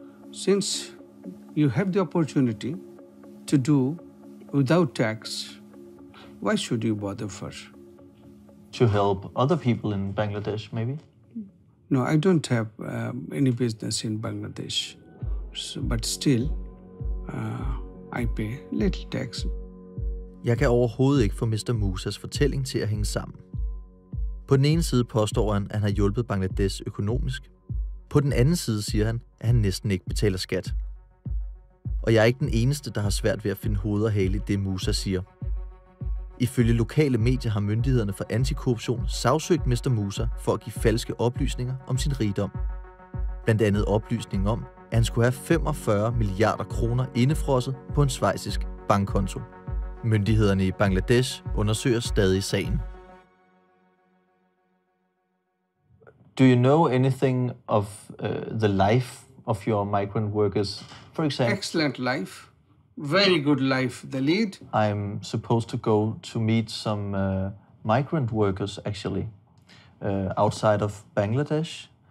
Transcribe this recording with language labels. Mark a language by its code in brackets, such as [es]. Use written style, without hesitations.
[en] Since you have the opportunity to do without tax, why should you bother first? To help other people in Bangladesh, maybe? No, I don't have any business in Bangladesh. But still, I pay little tax. [da] Jeg kan overhovedet ikke få Mr. Musas fortælling til at hænge sammen. På den ene side påstår han, at han har hjulpet Bangladesh økonomisk. På den anden side siger han, at han næsten ikke betaler skat. Og jeg er ikke den eneste, der har svært ved at finde hoved og hale i det, Musa siger. Ifølge lokale medier har myndighederne for antikorruption sagsøgt Mr. Musa for at give falske oplysninger om sin rigdom. Blandt andet oplysninger om, at han skulle have 45 milliarder kroner indefrosset på en schweizisk bankkonto. Myndighederne i Bangladesh undersøger stadig sagen. [en] Do you know anything of the life of your migrant workers? For example, Excellent life. Very good life they lead. I'm supposed to go to meet some migrant workers, actually, outside of Bangladesh.